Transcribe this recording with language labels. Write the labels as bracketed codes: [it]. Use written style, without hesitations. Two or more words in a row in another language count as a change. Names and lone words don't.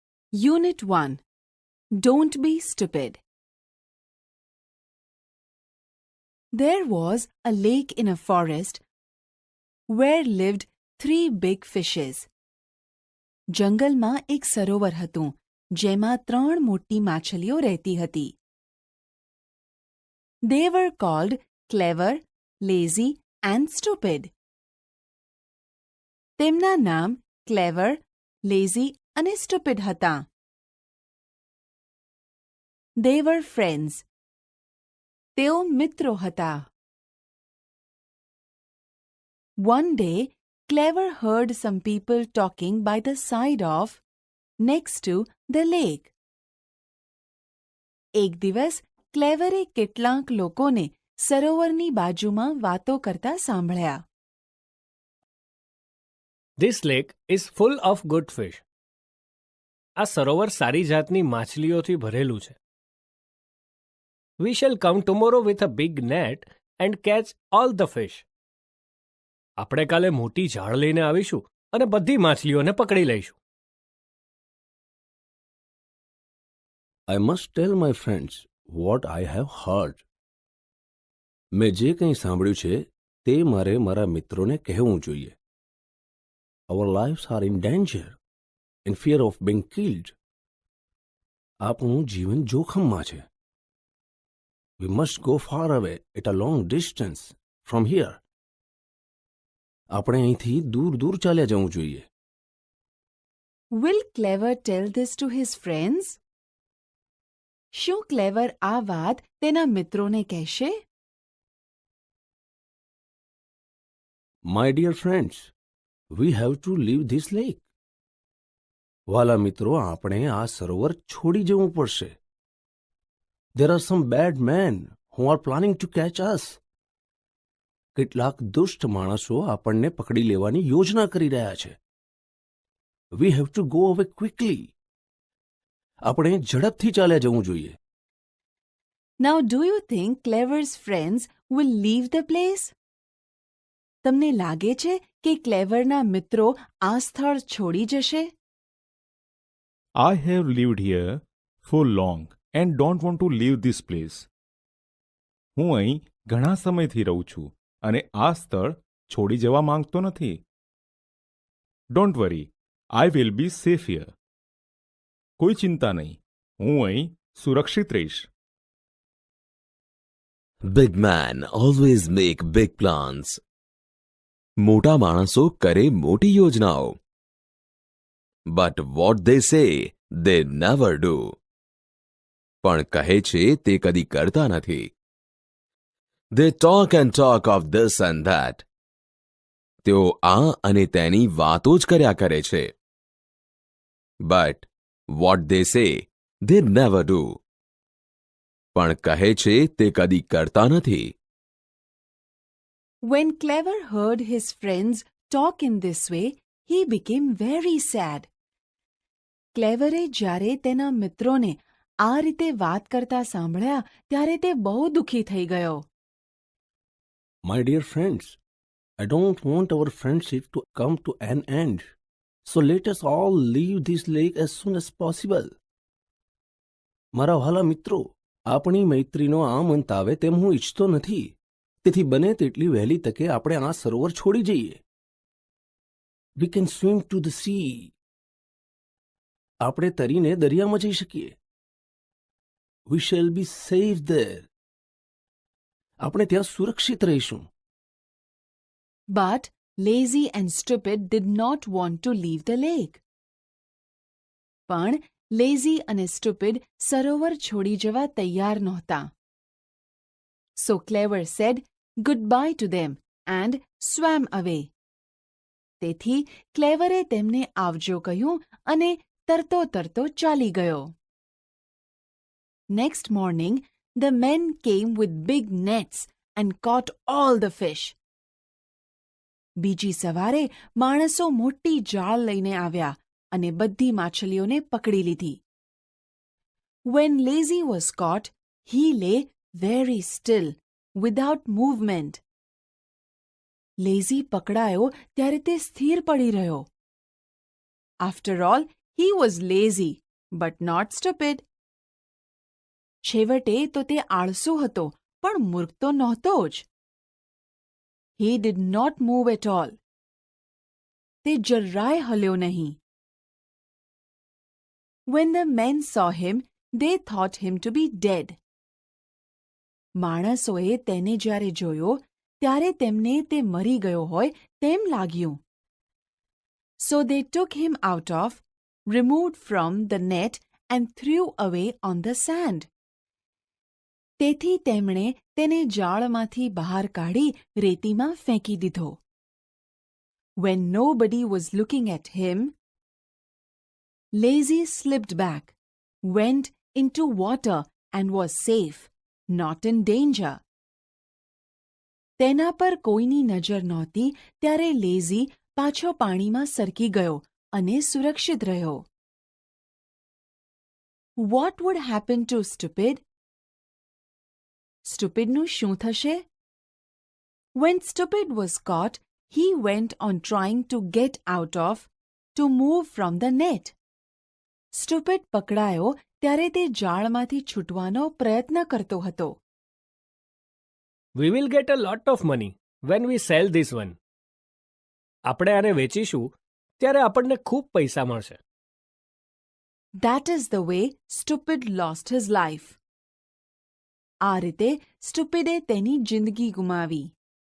[en] Unit 1. Don't be stupid. There was a lake in a forest where lived 3 big fishes. [gu] જંગલમાં એક સરોવર હતું જેમાં 3 મોટી માછલીઓ રહેતી હતી. [en] They were called clever, lazy and stupid. [gu] તેમના નામ clever, lazy અને stupid હતા. [en] They were friends. [gu] તેઓ મિત્રો હતા. [en] One day, Clever heard some people talking by the side of, next to, the lake. [gu] એક દિવસ ક્લેવરે કેટલાક લોકોને સરોવરની બાજુમાં વાતો કરતા સાંભળ્યા. [en] This lake is full of good fish. [gu] આ સરોવર સારી જાતની માછલીઓથી ભરેલું છે. [en] We shall come tomorrow with a big net and catch all the fish. [gu] આપણે કાલે મોટી જાળ લઈને આવીશું અને બધી માછલીઓને પકડી લઈશું. [en] I must tell my friends what I have heard. [gu] મેં જે કંઈ સાંભળ્યું છે તે મારે મારા મિત્રોને કહેવું જોઈએ. [en] Our lives are in danger, in fear of being killed. [gu] આપણું જીવન જોખમમાં છે. [en] We must go far away at a long distance from here. [gu] આપણે અહીંથી દૂર દૂર ચાલ્યા જવું જોઈએ. [en] Will Clever tell this to his friends? [gu] શું ક્લેવર આ વાત તેના મિત્રોને કહેશે? [en] My dear friends, we have to leave this lake. [gu] વાલા મિત્રો, આપણે આ સરોવર છોડી જવું પડશે. [en] There are some bad men who are planning to catch us. [gu] કેટલાક દુષ્ટ માણસો આપણને પકડી લેવાની યોજના કરી રહ્યા છે. [en] We have to go away quickly. [gu] આપણે ઝડપથી ચાલ્યા જવું જોઈએ. [en] Now do you think Clever's friends will leave the place? [gu] તમને લાગે છે કે ક્લેવરના મિત્રો આ સ્થળ છોડી જશે? [en] I have lived here for long and don't want to leave this place. [gu] હું અહીં ઘણા સમયથી રહું છું અને આ સ્થળ છોડી જવા માંગતો નથી. [en] Don't worry, I will be safe here. [gu] કોઈ ચિંતા નહીં, હું અહીં સુરક્ષિત રહીશ. [en] Big man always make big plans. [gu] મોટા માણસો કરે મોટી યોજનાઓ. [en] But what they say, they never do. [gu] પણ કહે છે તે કદી કરતા નથી. [en] They talk and talk of this and that. [gu] તેઓ આ અને તેની વાતો જ કર્યા કરે છે. [en] But what they say, they never do. [gu] પણ કહે છે તે કદી કરતા નથી. [en] When Clever heard his friends talk in this way, he became very sad. [gu] ક્લેવરે જ્યારે તેના મિત્રોને આ રીતે વાત કરતા સાંભળ્યા ત્યારે તે બહુ દુઃખી થઈ ગયો. [en] My dear friends, I don't want our friendship to come to an end. So let us all leave this lake as soon as possible. [gu] મારા વહાલા મિત્રો, આપણી મૈત્રીનો આમ અંત આવે તેમ હું ઈચ્છતો નથી. તેથી બને તેટલી વહેલી તકે આપણે આ સરોવર છોડી જઈએ. [en] We can swim to the sea. [gu] આપણે તરીને દરિયામાં જઈ શકીએ. [en] We shall be safe there. [gu] આપણે ત્યાં સુરક્ષિત રહીશું. [en] But lazy and stupid did not want to leave the lake. [gu] પણ lazy અને stupid સરોવર છોડી જવા તૈયાર નહોતા. [en] So Clever said goodbye to them and swam away. [gu] તેથી ક્લેવરે તેમને આવજો કહ્યું અને તરતો તરતો ચાલી ગયો. [en] Next morning, the men came with big nets and caught all the fish. [gu] બીજી સવારે માણસો મોટી જાળ લઈને આવ્યા અને બધી માછલીઓને પકડી લીધી. [en] When Lazy was caught, he lay very still, without movement. [gu] Lazy પકડાયો ત્યારે તે સ્થિર પડી રહ્યો. [en] After all, he was lazy, but not stupid. [gu] છેવટે તો તે આળસુ હતો, પણ મૂર્ખ તો નહોતો જ. [en] He did not move at all. [gu] તે જરાય હલ્યો નહીં. [en] When the men saw him, they thought him to be dead. [gu] માણસોએ તેને જ્યારે જોયો, ત્યારે તેમને તે મરી ગયો હોય તેમ લાગ્યું. [en] So they took him out of, removed from the net and threw away on the sand. [gu] તેથી તેમણે તેને જાળમાંથી બહાર કાઢી રેતીમાં ફેંકી દીધો. [en] When nobody was looking at him, Lazy slipped back, went into water and was safe, not in danger. [gu] તેના પર કોઈની નજર નહોતી ત્યારે લેઝી પાછો પાણીમાં સરકી ગયો અને સુરક્ષિત રહ્યો. [en] What would happen to Stupid? [gu] સ્ટુપિડનું શું થશે? [en] When Stupid was caught, he went on trying to get out of, to move from the net. [gu] Stupid પકડાયો ત્યારે તે જાળમાંથી છૂટવાનો પ્રયત્ન કરતો હતો. [en] We will get a lot of money when we sell this one. [gu] આપણે આને વેચીશું ત્યારે આપણને ખૂબ પૈસા મળશે. [en] That is the way Stupid lost his life. [gu] આ રીતે સ્ટુપિડે તેની જિંદગી ગુમાવી.